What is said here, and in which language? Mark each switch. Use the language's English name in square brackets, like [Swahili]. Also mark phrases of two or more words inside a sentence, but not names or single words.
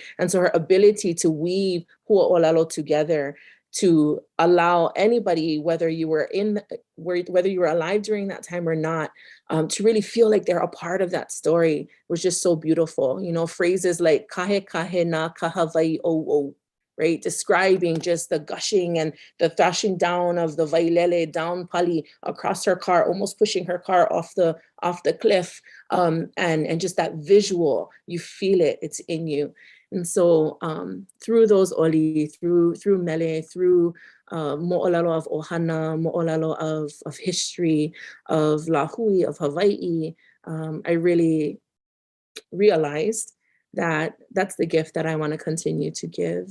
[English] And so her ability to weave hua'olelo together to allow anybody, whether you were alive during that time or not, to really feel like they're a part of that story was just so beautiful. You know, phrases like [Hawaiian] kahe kahe na kahavai o o, [English] right? Describing just the gushing and the thrashing down of the vailele down Pali across her car, almost pushing her car off the cliff, and just that visual, you feel it, it's in you. And so through those oli, through mele, through mo'olelo of ohana, mo'olelo of history, of lahui, of Hawaii, I really realized that that's the gift that I want to continue to give.